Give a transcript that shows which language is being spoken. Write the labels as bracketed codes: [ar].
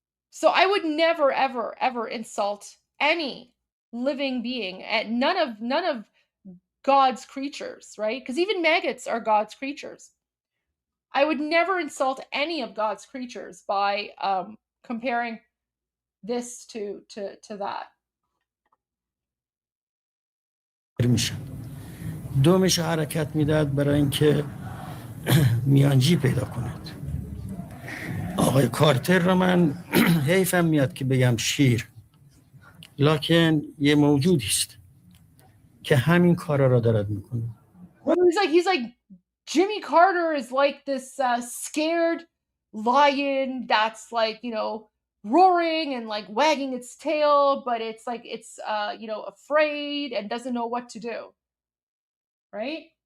[en] So I would never, ever, ever insult any living being, and none of God's creatures, right? Because even maggots are God's creatures. I would never insult any of God's creatures by comparing this to that. [fa] میشن دومش حرکت میداد برای اینکه میانجی پیدا کند. آقای کارتر رو من حیفم میاد که بگم شیر، لکن یه موجودی است که همین کارا را دارد میکنه. [en] He's like Jimmy Carter is like this scared lion that's like, you know, roaring and like wagging its tail, but it's like it's you know, afraid and doesn't know what to do, right?